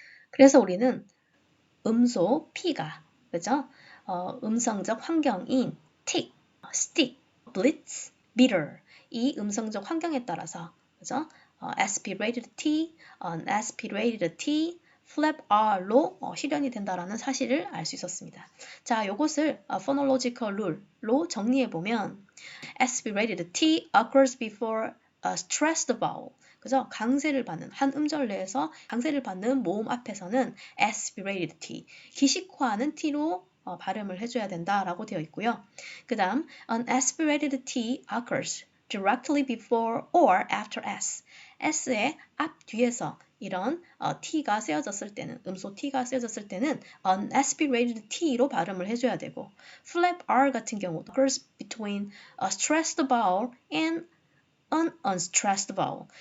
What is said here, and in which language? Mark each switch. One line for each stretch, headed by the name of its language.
Korean: 그래서 우리는 음소 P가 그죠? 음성적 환경인 tick, stick, blitz, bitter 이 음성적 환경에 따라서 그죠? aspirated T, unaspirated T, flap R로 실현이 된다라는 사실을 알 수 있었습니다. 자, 요것을 phonological rule로 정리해 보면
English: aspirated T occurs before a stressed vowel.
Korean: 그죠? 강세를 받는 한 음절 내에서 강세를 받는 모음 앞에서는 aspirated T, 기식화하는 T로 발음을 해줘야 된다라고 되어 있고요. 그 다음
English: unaspirated T occurs directly before or after S.
Korean: S의 앞 뒤에서 이런 T가 쓰여졌을 때는 음소 T가 쓰여졌을 때는 unaspirated T로 발음을 해줘야 되고 flap R 같은 경우
English: occurs between a stressed vowel and an unstressed vowel.